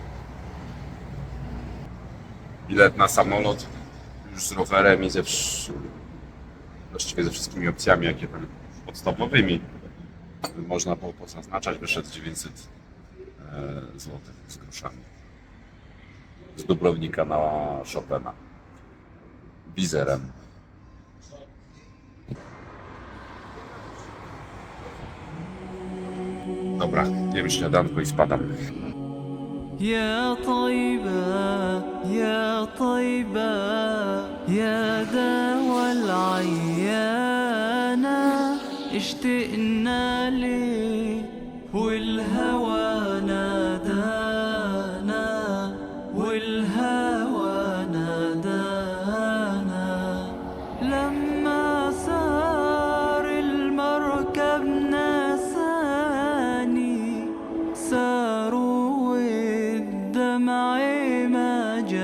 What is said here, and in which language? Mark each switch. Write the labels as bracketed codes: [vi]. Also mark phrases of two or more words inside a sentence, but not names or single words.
[pl] Bilet na samolot już z rowerem i właściwie ze wszystkimi opcjami, jakie tam podstawowymi można było pozaznaczać, wyszedł 900 zł z groszami. Z Dubrownika na Chopina. Wizerem. Dobra, jem śniadanko i spadam. [ar] يا طيبة يا طيبة يا دوا العيانة اشتقنا ليه والهوى نادانا والهوى نادانا لما سار المركب نساني ساروا والدمع ما